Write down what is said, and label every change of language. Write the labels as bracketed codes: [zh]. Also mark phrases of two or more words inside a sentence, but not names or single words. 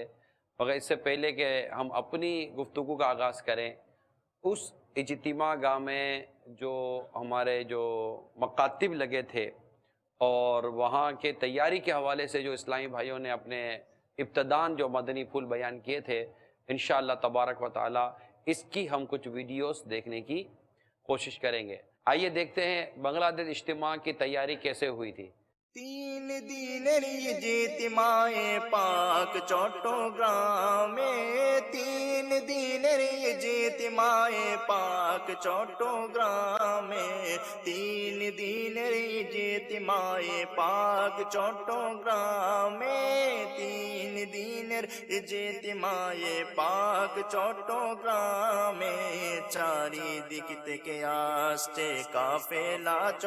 [ur] مگر اس سے پہلے کہ ہم اپنی گفتگو کا آغاز کریں، اس اجتماع گاہ میں جو ہمارے جو مکاتب لگے تھے اور وہاں کے تیاری کے حوالے سے جو اسلامی بھائیوں نے اپنے ابتدان جو مدنی پھول بیان کیے تھے، [ar] انشاءاللہ تبارک و تعالی [ur] اس کی ہم کچھ ویڈیوز دیکھنے کی کوشش کریں گے. آئیے دیکھتے ہیں بنگلہ دیش اجتماع کی تیاری کیسے ہوئی تھی. [bn] 3 দিনের ইজতিমায়ে পাক চট্টগ্রামে 3 দিনের ইজতিমায়ে পাক চট্টগ্রামে 3 দিনের ইজতিমায়ে পাক চট্টগ্রামে 3 দিনের ইজতিমায়ে পাক চট্টগ্রামে চারিদিক থেকে আসছে কাফেলা